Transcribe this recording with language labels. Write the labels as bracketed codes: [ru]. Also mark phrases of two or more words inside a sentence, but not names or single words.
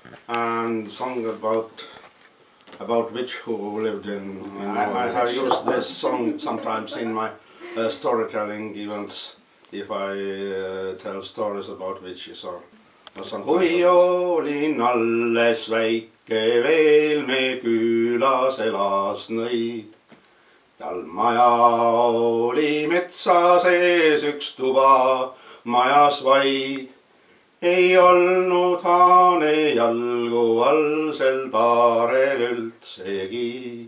[en] and song about witch who lived in. I have used this song sometimes in my storytelling events if I tell stories about witches or something. [et] Kui olin alles väike veel me külas elas nõid. Tal maja oli metsa sees üks tuba majas vaid. Ei olnud haane jalgu all sel taarel üldsegi.